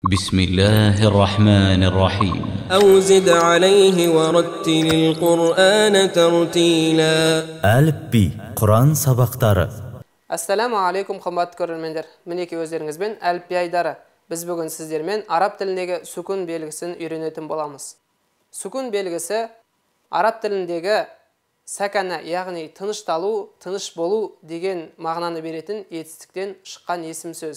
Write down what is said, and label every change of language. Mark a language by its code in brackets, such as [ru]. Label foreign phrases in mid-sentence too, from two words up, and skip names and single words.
[ar] بسم الله الرحمن الرحيم أو زد عليه ورتل القرآن ترتيلا. [kk] Әліпби, Құран сабақтары. [ar] السلام عليكم, [kk] қымбатты көрермендер. Мінеки өздеріңізбен әліпби айдары. Біз бүгін сіздермен араб тіліндегі сүкун белгісін үйренетін боламыз. Сүкун белгісі араб тіліндегі сәкана, яғни тынышталу, тыныш болу деген мағынаны беретін етістіктен шыққан есім сөз.